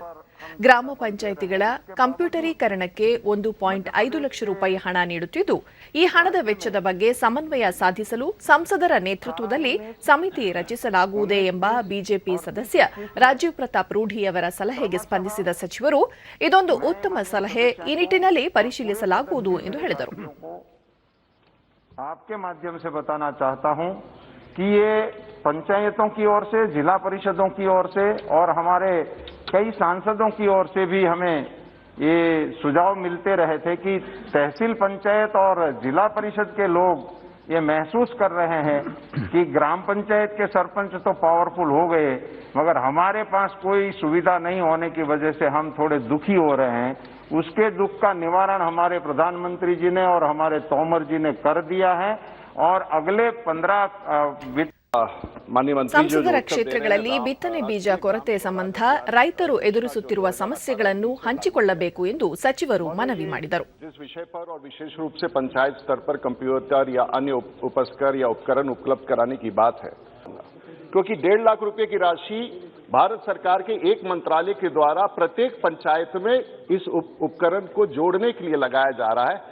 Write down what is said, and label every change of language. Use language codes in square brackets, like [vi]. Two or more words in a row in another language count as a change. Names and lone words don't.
[kn] ಗ್ರಾಮ ಪಂಚಾಯಿತಿಗಳ ಕಂಪ್ಯೂಟರೀಕರಣಕ್ಕೆ 1.5 ಲಕ್ಷ ರೂಪಾಯಿ ಹಣ ನೀಡುತ್ತಿದ್ದು, ಈ ಹಣದ ವೆಚ್ಚದ ಬಗ್ಗೆ ಸಮನ್ವಯ ಸಾಧಿಸಲು ಸಂಸದರ ನೇತೃತ್ವದಲ್ಲಿ ಸಮಿತಿ ರಚಿಸಲಾಗುವುದೇ ಎಂಬ ಬಿಜೆಪಿ ಸದಸ್ಯ ರಾಜೀವ್ ಪ್ರತಾಪ್ ರೂಢಿಯವರ ಸಲಹೆಗೆ ಸ್ಪಂದಿಸಿದ ಸಚಿವರು ಇದೊಂದು ಉತ್ತಮ ಸಲಹೆ, ಈ ನಿಟ್ಟಿನಲ್ಲಿ ಪರಿಶೀಲಿಸಲಾಗುವುದು ಎಂದು ಹೇಳಿದರು. [hi] कि ये पंचायतों की ओर से, जिला परिषदों की ओर से और हमारे कई सांसदों की ओर से भी हमें ये सुझाव मिलते रहे थे कि तहसील पंचायत और जिला परिषद के लोग ये महसूस कर रहे हैं कि ग्राम पंचायत के सरपंच तो पावरफुल हो गए, मगर हमारे पास कोई सुविधा नहीं होने की वजह से हम थोड़े दुखी हो रहे हैं. उसके दुख का निवारण हमारे प्रधानमंत्री जी ने और हमारे तोमर जी ने कर दिया है, और अगले 15 माननीय मंत्री जो [kn] ಸಂಸದರ [hi] उत्तर दे रहे हैं, [kn] ಕ್ಷೇತ್ರಗಳಲ್ಲಿ ಬಿತ್ತನೆ ಬೀಜ ಕೊರತೆ ಸಂಬಂಧ ರೈತರು ಎದುರಿಸುತ್ತಿರುವ ಸಮಸ್ಯೆಗಳನ್ನು ಹಂಚಿಕೊಳ್ಳಬೇಕು ಎಂದು सचिವರು ಮನವಿ ಮಾಡಿದರು. [hi] जिस विषय पर और विशेष रूप से पंचायत स्तर पर कंप्यूटर या अन्य उपस्कर या उपकरण उपलब्ध कराने की बात है, क्योंकि 1.5 लाख रुपए की राशि भारत सरकार के एक मंत्रालय के द्वारा प्रत्येक पंचायत में इस उपकरण को जोड़ने के लिए लगाया जा रहा है।